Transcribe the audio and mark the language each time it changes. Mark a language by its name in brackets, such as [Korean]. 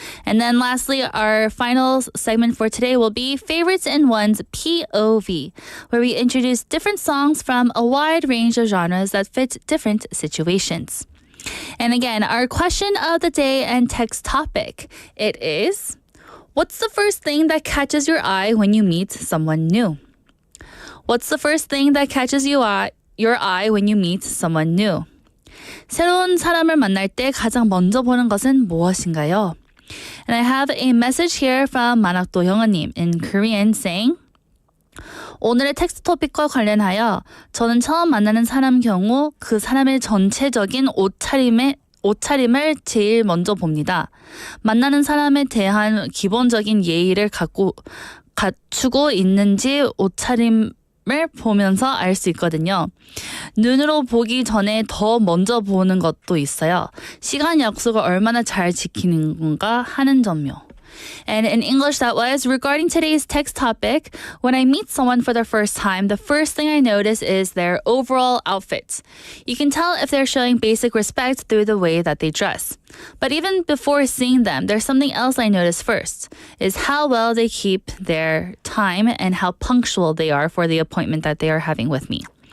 [English] And then lastly, our final segment for today will be Favorites in One's POV, where we introduce different songs from a wide range of genres that fit different situations. And again, our question of the day and text topic, it is, what's the first thing that catches your eye when you meet someone new? What's the first thing that catches your eye when you meet someone new? 새로운 사람을 만날 때 가장 먼저 보는 것은 무엇인가요? And I have a message here from 만학도 영어님 in Korean saying, [Korean] 오늘의 텍스트 토픽과 관련하여 저는 처음 만나는 사람 경우 그 사람의 전체적인 옷차림을 제일 먼저 봅니다. 만나는 사람에 대한 기본적인 예의를 갖추고 있는지 옷차림을 보면서 알 수 있거든요. 눈으로 보기 전에 더 먼저 보는 것도 있어요. 시간 약속을 얼마나 잘 지키는 건가 하는 점요. [English] And in English, that was, regarding today's text topic, when I meet someone for the first time, the first thing I notice is their overall outfit. You can tell if they're showing basic respect through the way that they dress. But even before seeing them, there's something else I notice first, is how well they keep their time and how punctual they are for the appointment that they are having with me.